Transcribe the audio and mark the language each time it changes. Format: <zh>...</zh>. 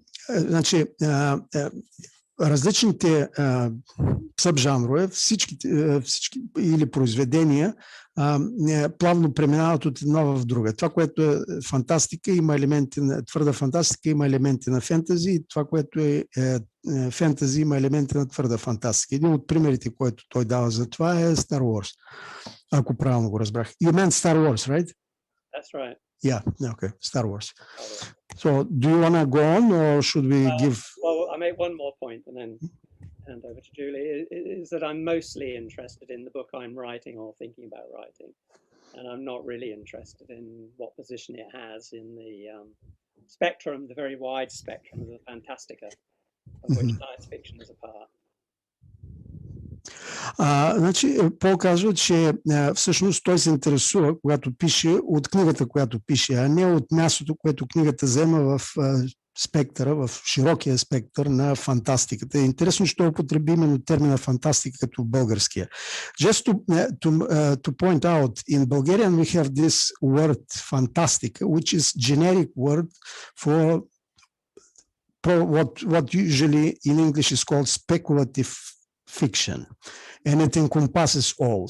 <bg>Значи, различните събжанрове, всички или произведения плавно преминават от една в друга. Това, което е фантастика, има елементи на твърда фантастика, има елементи на фентази, и това, което е фентази, има елементи на твърда фантастика. Един от примерите, който той дава за това е Star Wars, ако правилно го разбрах.</bg> <en>You meant Star Wars, right? That's right. Yeah, okay, Star Wars. So, do you want to go on, or should we give... Well, I make one more point and then hand over to Julie, is that I'm mostly interested in the book I'm writing or thinking about writing. And I'm not really interested in what position it has in the spectrum, the very wide spectrum of the fantastica, of which science fiction is a part.</en> <bg>Значи, Пол казва, че всъщност той се интересува, когато пише, от книгата, която пише, а не от мястото, което книгата взема в спектъра, в широкия спектър на фантастиката. Интересно, че той употреби именно термина фантастика като българския.</bg> <en>Just to point out, in Bulgarian we have this word fantastica, which is generic word for what usually in English is called speculative fiction, and it encompasses all.</en>